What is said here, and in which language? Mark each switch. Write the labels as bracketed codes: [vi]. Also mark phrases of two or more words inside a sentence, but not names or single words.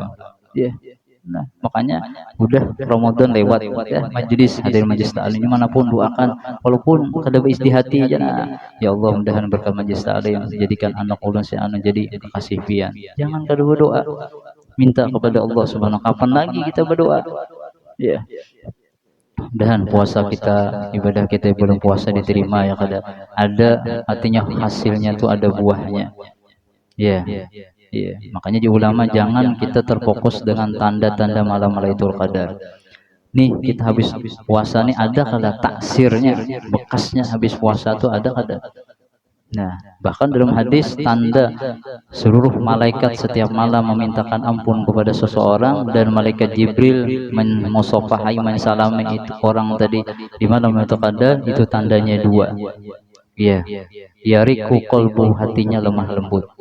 [id] Nah, makanya udah Ramadan lewat majelis, hadir majelis ta'lim manapun doakan, walaupun kada beristihati aja. [bjn] Ya Allah, mudahan berkah majelis ta'lim jadikan anak ulun si anu jadi kekasih pian. [id] Jangan kada berdoa, minta kepada Allah Subhanahu. Kapan lagi kita berdoa? Dan puasa kita, ibadah kita belum puasa diterima ada artinya hasilnya tuh ada buahnya. Iya, makanya di ulama jangan kita terfokus dengan tanda-tanda malam Lailatul Qadar. [bjn] Nih kita habis puasa nih ada kada taksirnya, bekasnya habis puasa tuh ada kada. [id] Nah, bahkan dalam hadis tanda seluruh malaikat setiap malam memintakan ampun kepada seseorang dan malaikat Jibril memusafahai mensalami itu orang tadi di malam Lailatul Qadar itu tandanya dua. Iya, [ar] يرق قلب, [id] hatinya lemah lembut.